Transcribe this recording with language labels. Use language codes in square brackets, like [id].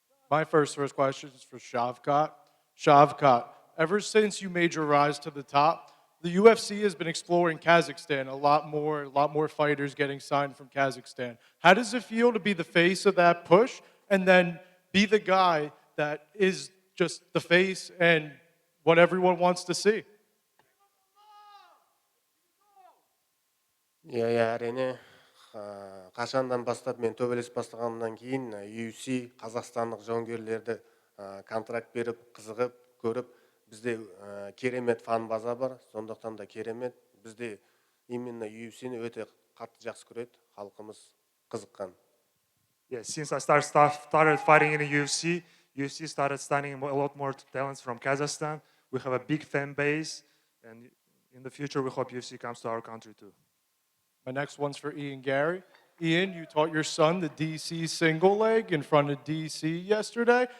[en] My first question is for Shavkat. Shavkat, ever since you made your rise to the top, the UFC has been exploring Kazakhstan, a lot more fighters getting signed from Kazakhstan. How does it feel to be the face of that push and then be the guy that is just the face and what everyone wants to see? [kk] Әрине, қашандан бастап мен төбелес бастағаннан кейін UFC қазақстандық жауынгерлерді контракт беріп, қызығып, көріп, бізде керемет фан база бар, сондықтан да керемет. Бізде именно UFC-ні өте қатты жақсы көреді, халқымыз қызыққан. [en] Yeah, since I started fighting in the UFC started signing a lot more talents from Kazakhstan. We have a big fan base, and in the future, we hope UFC comes to our country too. My next one's for Ian Garry. Ian, you taught your son the DC single leg in front of DC yesterday.